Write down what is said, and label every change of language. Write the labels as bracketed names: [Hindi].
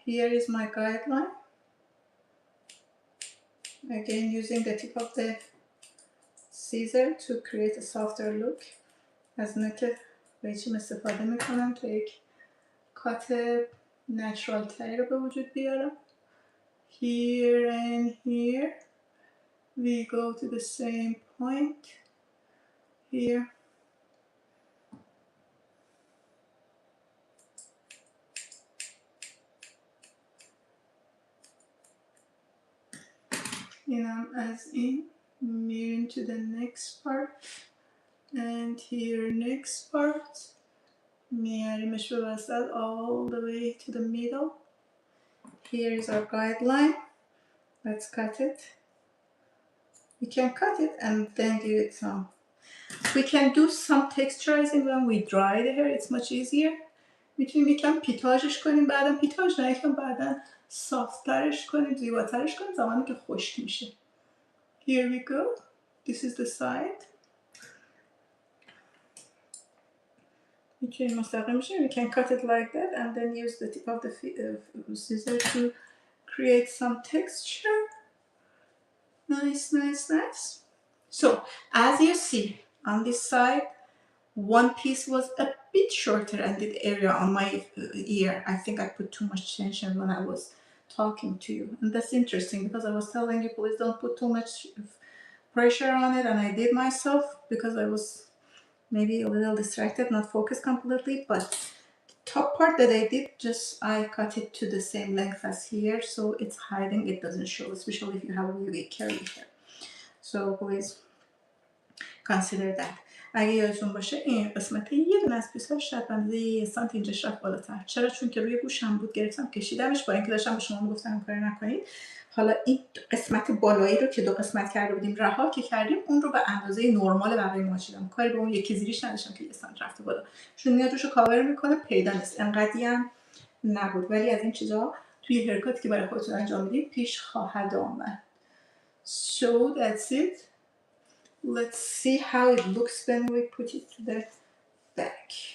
[English] Here is my guideline. Again using the tip of the scissor to create a softer look. [Persian] از نوک قیچیم استفاده میکنم تا یک کات نچرال تری رو به وجود بیارم. [English] Here and here we go to the same point. Here. [Persian] اینم از این. میریم [English] to the next part and here next part. [Persian] میاریمش به وسط [English] all the way to the middle. Here is our guideline. Let's cut it. We can cut it and then give it some. We can do some texturizing when we dry the hair. It's much easier. [Persian] میتونیم یکم پیتاژش کنیم، بعدا پیتاژ نه یکم بعدا سافت‌ترش کنیم، زیباترش کنیم زمانی که خشک میشه. [English] Here we go. This is the side. [Persian] میتونیم مستقیم میشه. [English] We can cut it like that and then use the tip of the scissor to create some texture. Nice, nice, nice. So, as you see on this side, one piece was a bit shorter and the area on my ear. I think I put too much tension when I was talking to you. And that's interesting because I was telling you, please don't put too much pressure on it. And I did myself because I was maybe a little distracted, not focused completely. But the top part that I did, just I cut it to the same length as here. So it's hiding, it doesn't show, especially if you have really curly hair. So please consider that. [Persian] اگه یادتون باشه این قسمت یه دونه از پیس‌هاش شاید بنده 1 سانت اینجاش رفت بالاتر. چرا؟ چون که روی گوشم بود گرفتم کشیدمش، با اینکه داشتم به شما میگفتم این کارو نکنید. حالا این قسمت بالایی رو که 2 قسمت کرده بودیم رها که کردیم، اون رو به اندازه نرمال بقیه ماچیدم. کاری به اون یکی زیریش نداشتم که 1 سانت رفته بالا. چون میاد روشو کاور میکنه، پیدا نیست. انقدی هم نبود. ولی از این چیزا توی هرکاتی که برای خودتون انجام میدید پیش خواهد آمد. [English] So that's it. Let's see how it looks when we put it to the back.